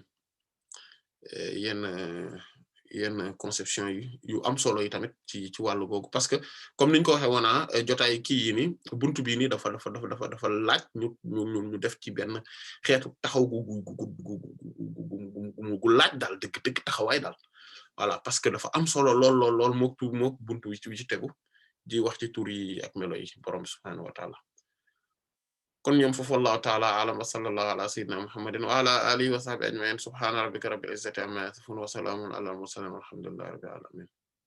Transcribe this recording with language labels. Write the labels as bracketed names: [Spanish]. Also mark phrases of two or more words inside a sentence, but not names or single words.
[Wolof] yenn conception yu am solo yi tamit ci wàllu googu [French] parce que comme [Wolof] niñ ko waxee woon jotaay kii yi ni buntu bii nii dafa laaj ñu def ci benn xeetu taxaw gu laaj daal dëgg taxawaay daal voilà [French] parce que [Wolof] dafa am solo lool mook buntu wi ci tegu di wax ci tur yi ak melo yi borom [Arabic] سبحانه وتعالى [Wolof] kon ñoom foofu [Arabic] والله تعالى أعلم وصلى الله على سيدنا محمد وعلى آله وصحبه أجمعين سبحان ربك رب العزة عما يصفون وسلام على المرسلين والحمد لله رب العالمين